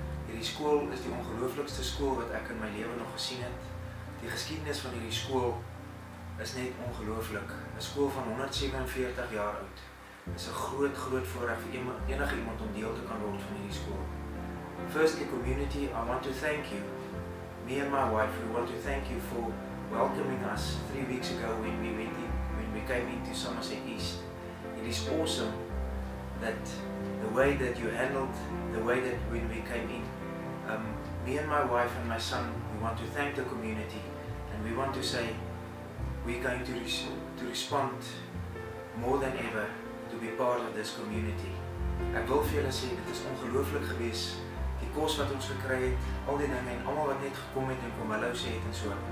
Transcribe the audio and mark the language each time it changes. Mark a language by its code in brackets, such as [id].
[af] Hierdie skool is die ongelooflikste skool wat ek in my lewe nog gesien het. Die geskiedenis van hierdie skool is net ongelooflik. 'n Skool van 147 jaar oud. Dit is 'n groot voorreg vir enige iemand om deel te kan word van hierdie skool. [en] Firstly, community, I want to thank you. Me and my wife, we want to thank you for welcoming us 3 weeks ago when we came into Somerset East. It is awesome that the way that you handled, the way that when we came in, me and my wife and my son, we want to thank the community and we want to say we're going to respond more than ever to be part of this community. [af] Ek wil vir julle sê, dit is ongelooflik gewees, die kos wat ons gekry het, al die dinge en almal wat net gekom het en kom hallo sê het en so.